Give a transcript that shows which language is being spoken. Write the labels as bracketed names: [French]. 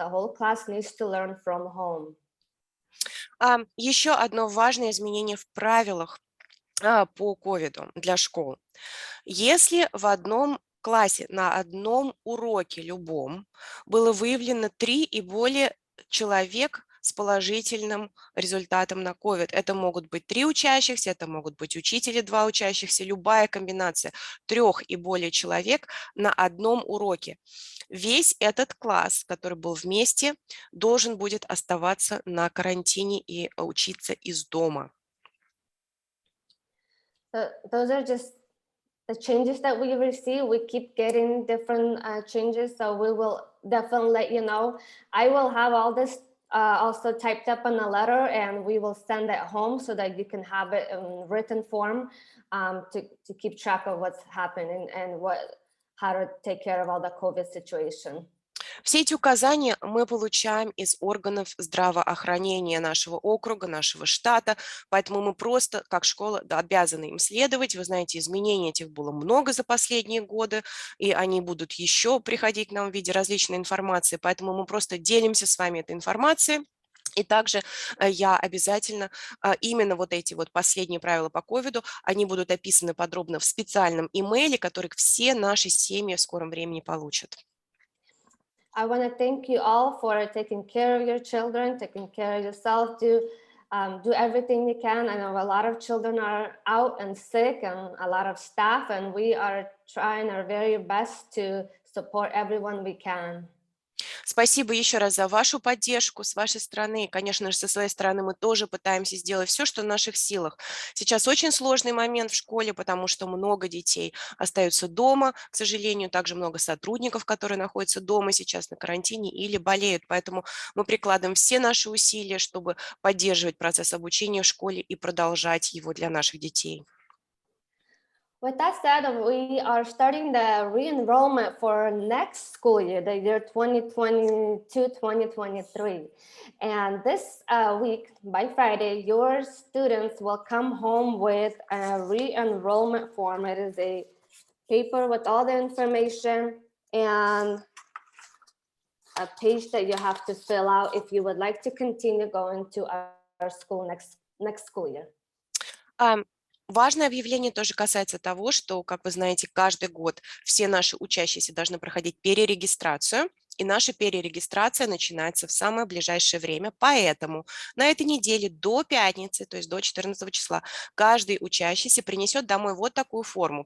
[English] The whole class needs to learn from home. [Russian] Еще одно важное изменение в правилах по ковиду для школ. Если в одном классе на одном уроке любом было выявлено 3 и более человек с положительным результатом на COVID, это могут быть 3 учащихся, это могут быть учитель и 2 учащихся, любая комбинация 3 и более человек на одном уроке. Весь этот класс, который был вместе, должен будет оставаться на карантине и учиться из дома. [English] Those are just the changes that we receive. We keep getting different changes, so we will definitely let you know. I will have all this also typed up in a letter, and we will send it home so that you can have it in written form to keep track of what's happening and how to take care of all the COVID situation. [Russian] Все эти указания мы получаем из органов здравоохранения нашего округа, нашего штата, поэтому мы просто, как школа, обязаны им следовать. Вы знаете, изменений этих было много за последние годы, и они будут еще приходить к нам в виде различной информации, поэтому мы просто делимся с вами этой информацией. И также я обязательно, именно вот эти вот последние правила по ковиду, они будут описаны подробно в специальном имейле, который все наши семьи в скором времени получат. [English] I want to thank you all for taking care of your children, taking care of yourself. Do everything you can. I know a lot of children are out and sick, and a lot of staff, and we are trying our very best to support everyone we can. [Russian] Спасибо еще раз за вашу поддержку с вашей стороны. И, конечно же, со своей стороны мы тоже пытаемся сделать все, что в наших силах. Сейчас очень сложный момент в школе, потому что много детей остаются дома, к сожалению, также много сотрудников, которые находятся дома сейчас на карантине или болеют. Поэтому мы прикладываем все наши усилия, чтобы поддерживать процесс обучения в школе и продолжать его для наших детей. [English] With that said, we are starting the re-enrollment for next school year, the year 2022-2023. And this week, by Friday, your students will come home with a re-enrollment form. It is a paper with all the information and a page that you have to fill out if you would like to continue going to our school next school year. [Russian] Важное объявление тоже касается того, что, как вы знаете, каждый год все наши учащиеся должны проходить перерегистрацию, и наша перерегистрация начинается в самое ближайшее время. Поэтому на этой неделе до пятницы, то есть до 14 числа, каждый учащийся принесет домой вот такую форму.